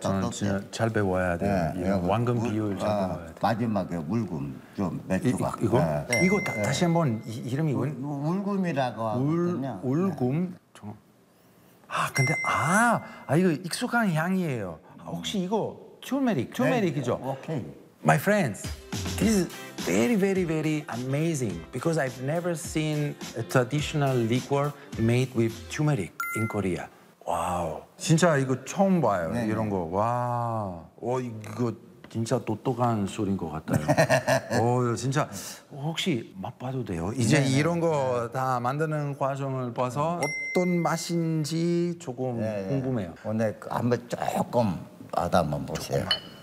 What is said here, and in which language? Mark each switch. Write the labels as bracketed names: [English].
[Korean] 저는 진짜 잘 배워야 돼. 네, 이거 왕금 비율 잘 배워야 돼. 마지막에 울금 좀 몇 조각. 이거? 네. 이거 네. 다시 한번 이름이 뭔? 울금이라고 하거든요. 울금. 아 근데 아 이거 익숙한 향이에요. 혹시 이거 투메릭? 투메릭이죠? 네, 오케이. [English] My friends, this is very, very, very amazing because I've never seen a traditional liquor made with turmeric in Korea. [Korean] Wow. 진짜 이거 처음 봐요, 네. 이런 거. 와. 오, 이거 진짜 똑똑한 술인 것 같아요. 오, 진짜 혹시 맛봐도 돼요? 이제 네네. 이런 거 다 만드는 과정을 봐서 어떤 맛인지 조금 네네. 궁금해요. 오늘 한번 조금 받아 한번 보세요. 조금.